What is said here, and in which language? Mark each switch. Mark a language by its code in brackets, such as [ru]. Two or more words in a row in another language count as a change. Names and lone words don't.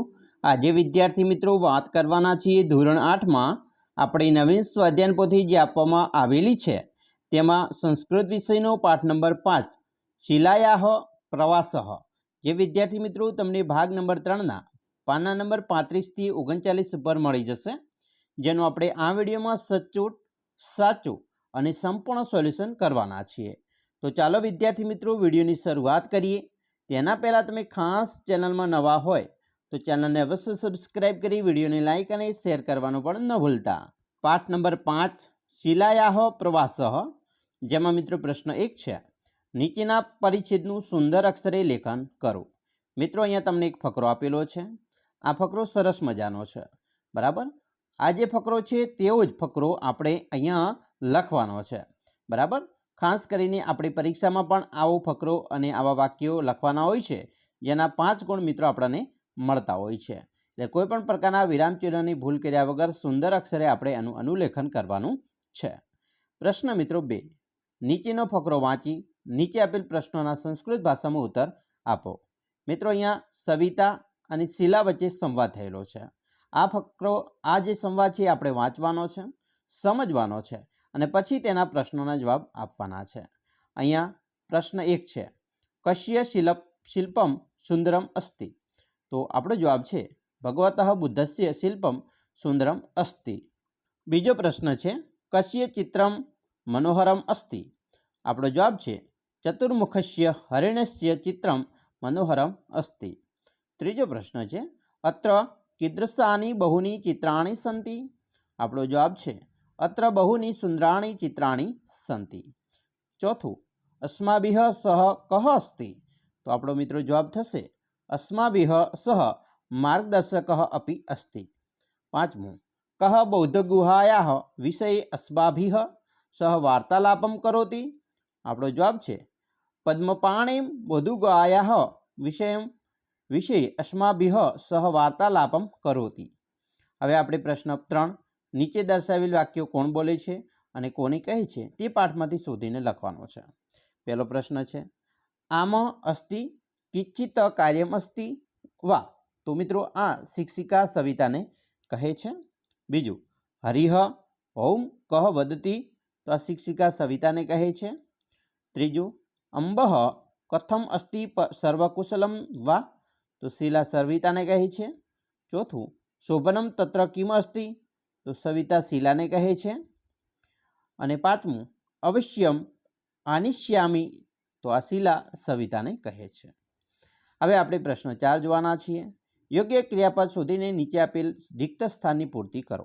[gu] આજે વિદ્યાર્થી મિત્રો વાત કરવાના છીએ ધોરણ 8માં આપણી નવીન સ્વાધ્યાયન પોથી જે આપવામાં આવેલી છે તેમાં સંસ્કૃત વિષયનો પાઠ નંબર 5 શિલાયાહ પ્રવાસઃ જે વિદ્યાર્થી મિત્રો તમને ભાગ નંબર 3ના પાના નંબર 35 થી 39 પર મળી જશે, જેનું આપણે આ વિડીયોમાં સચોટ સાચું અને સંપૂર્ણ સોલ્યુશન કરવાના છીએ। [hi] तो चलो विद्यार्थी मित्रों वीडियो की शुरुआत करिए। [gu] તેના પહેલા તમે ખાસ ચેનલ માં નવા હોય તો ચેનલ ને અવશ્ય સબ્સ્ક્રાઇબ કરી વીડિયો ને લાઇક ઔર શેર કરવાનું પણ ન ભૂલતા। પાઠ નંબર 5 શિલાયાઃ પ્રવાસઃ જેમાં મિત્રો પ્રશ્ન 1 હૈ, નીચેના પરિચ્છેદનું સુંદર અક્ષરે લેખન કરો। મિત્રો અહીંયા તમને એક ફકરો આપેલો છે। આ ફકરો સરસ મજાનો છે, બરાબર। આ જે ફકરો છે તેવો જ ફકરો આપણે અહીંયા લખવાનો છે, બરાબર। ખાસ કરીને આપણી પરીક્ષામાં પણ આવો ફકરો અને આવા વાક્યો લખવાના હોય છે જેના 5 ગુણ મિત્રો આપણે મળતા હોય છે। એટલે કોઈપણ પ્રકારના વિરામચિહ્નની ભૂલ કર્યા વગર સુંદર અક્ષરે આપણે આનું અનુલેખન કરવાનું છે। પ્રશ્ન મિત્રો 2, નીચેનો ફકરો વાંચી નીચે આપેલ પ્રશ્નોના સંસ્કૃત ભાષામાં ઉત્તર આપો। મિત્રો અહીંયા સવિતા અને શીલા વચ્ચે સંવાદ થયેલો છે। આ ફકરો આ જે સંવાદ છે આપણે વાંચવાનો છે, સમજવાનો છે અને પછી તેના પ્રશ્નોના જવાબ આપવાના છે। અહીંયા પ્રશ્ન 1 છે, [sa] कस्य शिल्पम् सुन्दरम् अस्ति। [gu] તો આપણો જવાબ છે [sa] भगवतः बुद्धस्य शिल्पम् सुन्दरम् अस्ति। [gu] બીજો પ્રશ્ન છે, [sa] कस्य चित्रम् मनोहरम् अस्ति। [gu] આપણો જવાબ છે [sa] चतुर्मुखस्य हरिणस्य चित्रम् मनोहरम् अस्ति। [gu] ત્રીજો પ્રશ્ન છે, [sa] અત્ર कीदृशानि बहूनि चित्राणि सन्ति। [gu] આપણો જવાબ છે [sa] अत्र बहूनि सुंदराणि चित्राणि सन्ति। चौथुं, अस्माभिः सह कः अस्ति। [gu] તો આપણો મિત્રો જવાબ થશે [sa] अस्माभिः सह मार्गदर्शकः अपि अस्ति। पांचमुं, कः बौद्धगुहायाः विषये अस्माभिः सह वार्तालापं करोति। [gu] આપણો જવાબ છે [sa] पद्मपाणिं बौद्धगुहायाः विषये अस्माभिः सह वार्तालापं करोति। [gu] હવે આપણે પ્રશ્ન 3, નીચે દર્શાવેલ વાક્યો કોણ બોલે છે અને કોને કહે છે તે પાઠમાંથી શોધીને લખવાનો છે। પહેલો પ્રશ્ન છે, [sa] आम अस्ति किंचित कार्यम अस्ति वा। [gu] તો મિત્રો આ શિક્ષિકા સવિતા ને કહે છે। बीजू, [sa] हरिः ओम कह वदति। [gu] તો આ શિક્ષિકા સવિતા ને કહે છે। [sa] त्रीजू, अंबः कथम अस्ति सर्वकुशलम वा। [gu] તો શીલા સવિતા ને કહે છે। [sa] चौथुं, शोभनम तत्र किम अस्ति। [gu] તો સવિતા શીલા ને કહે છે। અને પાંચમું, [sa] अवश्यम आनिष्यामि। [gu] તો આ શીલા સવિતા ને કહે છે। હવે આપણે પ્રશ્ન 4 જોવાના છીએ। યોગ્ય ક્રિયાપદ શોધીને નીચે આપેલ રિક્ત સ્થાનની પૂર્તિ કરો।